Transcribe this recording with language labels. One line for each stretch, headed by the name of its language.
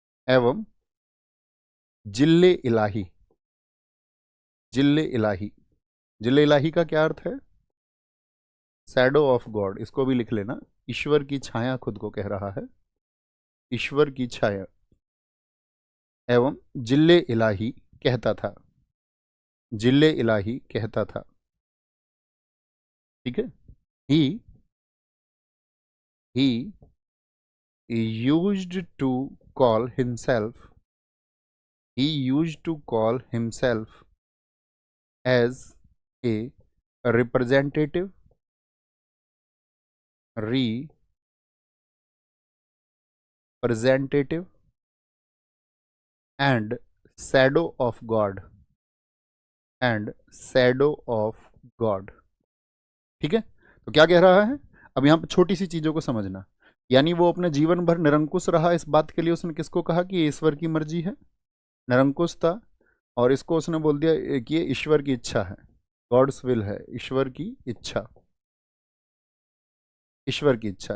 Hindi: एवं जिल्ले इलाही, जिल्ले इलाही, जिल्ले इलाही का क्या अर्थ है?
English: Shadow of God.
Hindi: इसको भी लिख लेना, ईश्वर की छाया खुद को कह रहा है, ईश्वर की छाया। एवं जिल्ले इलाही कहता था, जिल्ले इलाही कहता था, ठीक है।
English: he used to call himself, he used to call himself as a representative, representative and shadow of God, and shadow of God,
Hindi: ठीक है। तो क्या कह रहा है? अब यहां पर छोटी सी चीजों को समझना। यानी वो अपने जीवन भर निरंकुश रहा, इस बात के लिए उसने किसको कहा कि ईश्वर की मर्जी है, निरंकुश था। और इसको उसने बोल दिया कि ये ईश्वर की इच्छा है, गॉड्स विल है, ईश्वर की इच्छा, ईश्वर की इच्छा।